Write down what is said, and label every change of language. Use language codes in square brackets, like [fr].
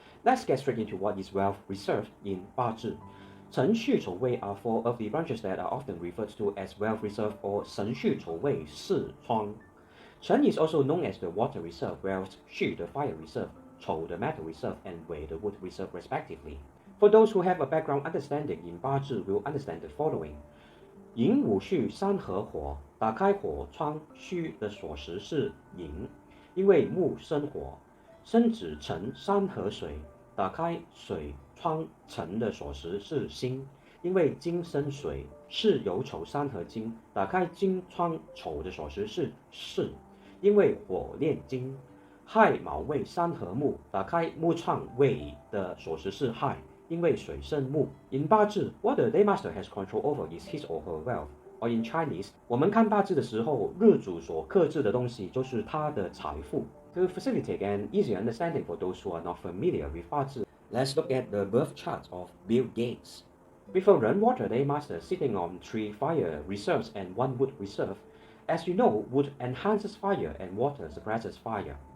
[en] Let's get straight into what is wealth reserve in BaZi. 辰戌丑未 are four of the branches that are often referred to as wealth reserve or 辰戌丑未四窗. Chen is also known as the water reserve, whereas Xu the fire reserve, Chou the metal reserve, and Wei the wood reserve respectively. For those who have a background understanding in BaZi will understand the following. [zh] 寅午戌三合火，打开火窗戌的锁匙是寅，因为木生火。申子辰三合水，打开水窗辰的锁匙是辛，因为金生水。巳酉丑三合金，打开金窗丑的锁匙是巳，因为火炼金。亥卯未三合木，打开木窗未的锁匙是亥，因为水生木。 [en] In BaZi, what the day master has control over is his or her wealth. Or in Chinese, [zh] 我们看BaZi的时候，日主所克制的东西就是他的财富。 [en] To facilitate an easier understanding for those who are not familiar with BaZi, let's look at the birth chart of Bill Gates. With a Ren water day master sitting on 3 fire reserves and 1 wood reserve, as you know, wood enhances fire and water suppresses fire.